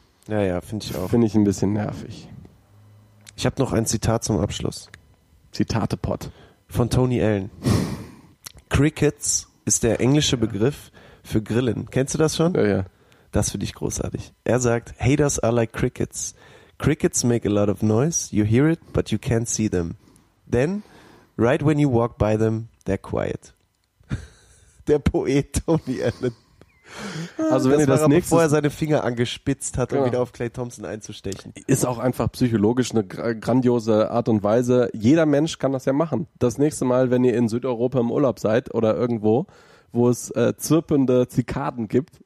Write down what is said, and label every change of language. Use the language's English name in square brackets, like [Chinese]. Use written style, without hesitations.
[German] Ja, ja, finde ich auch. Finde ich ein bisschen nervig. Ich habe noch ein Zitat zum Abschluss. Zitate-Pott. Von Tony Allen. Crickets ist der englische Begriff für Grillen. Kennst du das schon? Ja, ja. Das finde ich großartig. Er sagt, [English] Haters are like crickets. Crickets make a lot of noise. You hear it, but you can't see them. Then, right when you walk by them, they're quiet. [German] Der Poet Tony Allen. Also wenn das war das nächste, bevor er seine Finger angespitzt hat, um wieder auf Clay Thompson einzustechen. Ist auch einfach psychologisch eine grandiose Art und Weise. Jeder Mensch kann das ja machen. Das nächste Mal, wenn ihr in Südeuropa im Urlaub seid oder irgendwo, wo es zirpende Zikaden gibt.